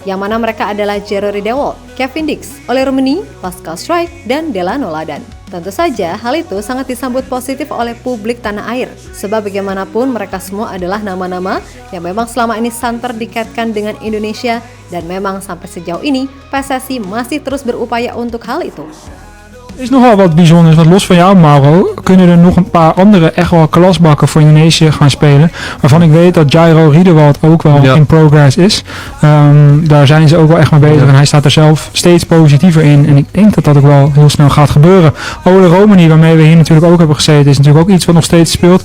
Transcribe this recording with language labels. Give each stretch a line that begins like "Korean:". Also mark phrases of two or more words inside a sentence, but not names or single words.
Indonesian: Yang mana mereka adalah Jerry Dewald, Kevin Dix, Ole Rummenigge, Pascal Struijk, dan Delano Ladan. Tentu saja hal itu sangat disambut positif oleh publik tanah air. Sebab bagaimanapun mereka semua adalah nama-nama yang memang selama ini santer dikaitkan dengan Indonesia. Dan memang sampai sejauh ini PSSI masih terus berupaya untuk hal itu.
Dutch: Er is nogal wat bijzonders, want los van jou, Mauro, kunnen er nog een paar andere echt wel klasbakken voor Indonesië gaan spelen. Waarvan ik weet dat Jairo Riedewald ook wel
English: in progress
Dutch: is. Daar zijn ze ook wel echt mee bezig en hij staat er zelf steeds positiever in. En ik denk dat dat ook wel heel snel gaat gebeuren. Ole Rummenigge, waarmee we hier natuurlijk ook hebben gezeten, is natuurlijk ook iets wat nog steeds speelt.